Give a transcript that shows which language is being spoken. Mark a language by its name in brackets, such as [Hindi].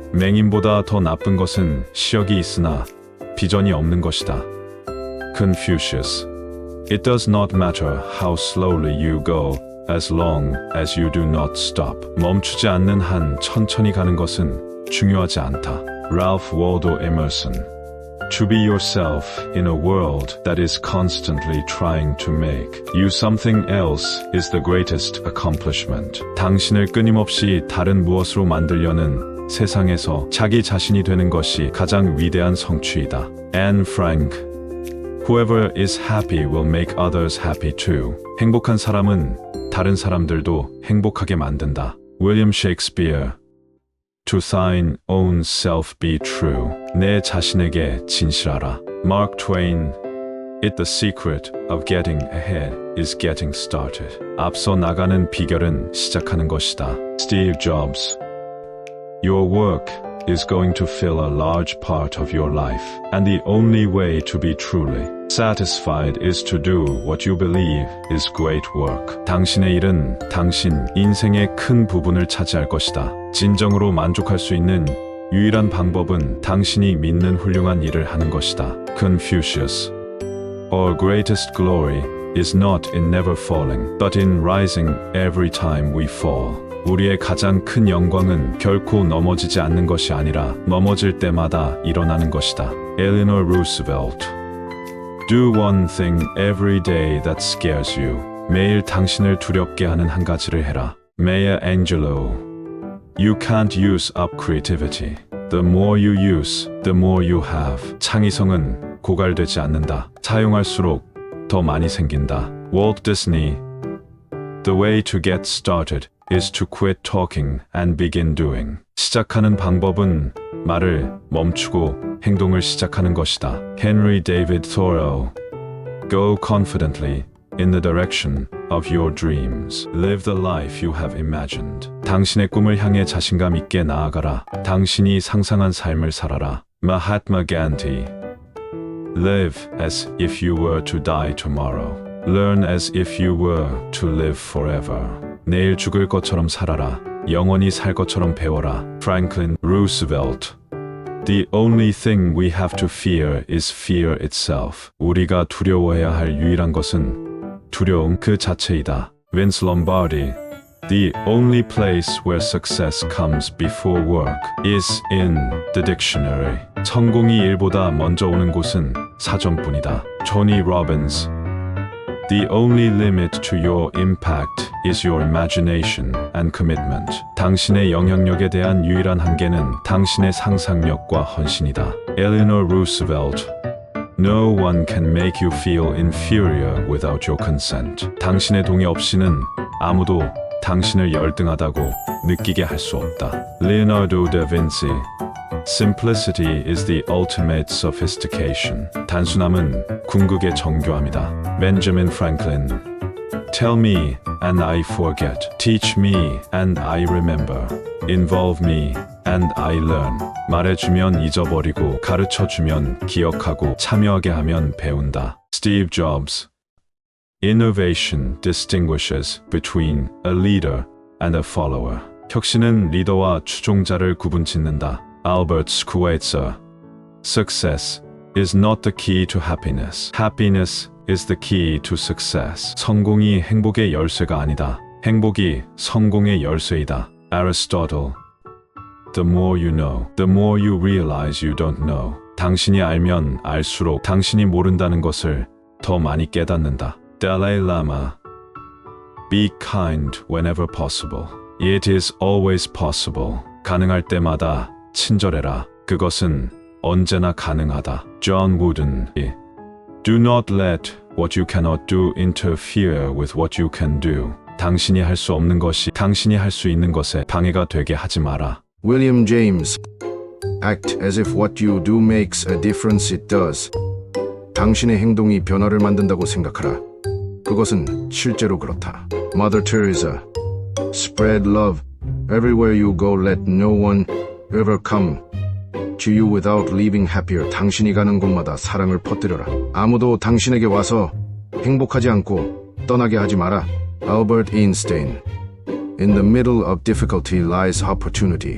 [Korean] 맹인보다 더 나쁜 것은 시력이 있으나 비전이 없는 것이다. [English] Confucius. It does not matter how slowly you go, as long as you do not stop. [Korean] 멈추지 않는 한 천천히 가는 것은 중요하지 않다. [English] Ralph Waldo Emerson. To be yourself in a world that is constantly trying to make you something else is the greatest accomplishment. [Korean] 당신을 끊임없이 다른 무엇으로 만들려는 세상에서 자기 자신이 되는 것이 가장 위대한 성취이다. [English] Anne Frank. Whoever is happy will make others happy too. [Korean] 행복한 사람은 다른 사람들도 행복하게 만든다. [English] William Shakespeare. To thine own self be true. [Korean] 내 자신에게 진실하라. Mark Twain. [English] The secret of getting ahead is getting started. [Korean] 앞서 나가는 비결은 시작하는 것이다. [English] Steve Jobs. Your work is going to fill a large part of your life, and the only way to be truly satisfied is to do what you believe is great work. [Korean] 당신의 일은 당신 인생의 큰 부분을 차지할 것이다. 진정으로 만족할 수 있는 유일한 방법은 당신이 믿는 훌륭한 일을 하는 것이다. Confucius. [English] Our greatest glory is not in never falling, but in rising every time we fall. [Korean] 우리의 가장 큰 영광은 결코 넘어지지 않는 것이 아니라 넘어질 때마다 일어나는 것이다. [English] Eleanor Roosevelt. Do one thing every day that scares you. [Korean] 매일 당신을 두렵게 하는 한 가지를 해라. [English] Maya Angelou. You can't use up creativity. The more you use, the more you have. [Korean] 창의성은 고갈되지 않는다. 사용할수록 더 많이 생긴다. [English] Walt Disney. The way to get started is to quit talking and begin doing. [Korean] 시작하는 방법은 말을 멈추고 행동을 시작하는 것이다. [English] Henry David Thoreau. Go confidently in the direction of your dreams. Live the life you have imagined. [Korean] 당신의 꿈을 향해 자신감 있게 나아가라. 당신이 상상한 삶을 살아라. [English] Mahatma Gandhi. Live as if you were to die tomorrow. Learn as if you were to live forever. [Korean] 내일 죽을 것처럼 살아라. 영원히 살 것처럼 배워라. [English] Franklin Roosevelt. The only thing we have to fear is fear itself. [Korean] 우리가 두려워해야 할 유일한 것은 두려움 그 자체이다. [English] Vince Lombardi. The only place where success comes before work is in the dictionary. [Korean] 성공이 일보다 먼저 오는 곳은 사전뿐이다. [English] Tony Robbins. The only limit to your impact is your imagination and commitment. [Korean] 당신의 영향력에 대한 유일한 한계는 당신의 상상력과 헌신이다. [English] Eleanor Roosevelt. No one can make you feel inferior without your consent. [Korean] 당신의 동의 없이는 아무도 당신을 열등하다고 느끼게 할 수 없다. [English] Leonardo da Vinci. Simplicity is the ultimate sophistication. [Korean] 단순함은 궁극의 정교함이다. [English] Benjamin Franklin. Tell me and I forget. Teach me and I remember. Involve me and I learn. [Korean] 말해주면 잊어버리고 가르쳐주면 기억하고 참여하게 하면 배운다. [English] Steve Jobs. Innovation distinguishes between a leader and a follower. [Korean] 혁신은 리더와 추종자를 구분짓는다. [English] Albert Schweitzer. Success is not the key to happiness. Happiness is the key to success. [Korean] 성공이 행복의 열쇠가 아니다. 행복이 성공의 열쇠이다. [English] Aristotle. The more you know, the more you realize you don't know. [Korean] 당신이 알면 알수록 당신이 모른다는 것을 더 많이 깨닫는다. [English] Dalai Lama. Be kind whenever possible. It is always possible. [Korean] 가능할 때마다 친절해라. 그것은 언제나 가능하다. [English] John Wooden. Do not let what you cannot do interfere with what you can do. [Korean] 당신이 할 수 없는 것이 당신이 할 수 있는 것에 방해가 되게 하지 마라. [English] William James. Act as if what you do makes a difference. It does. [Korean] 당신의 행동이 변화를 만든다고 생각하라. 그것은 실제로 그렇다. [English] Mother Teresa. Spread love everywhere you go. Let no one ever come to you without leaving happier. [Korean] 당신이 가는 곳마다 사랑을 퍼뜨려라. 아무도 당신에게 와서 행복하지 않고 떠나게 하지 마라. [English] Albert Einstein. In the middle of difficulty lies opportunity.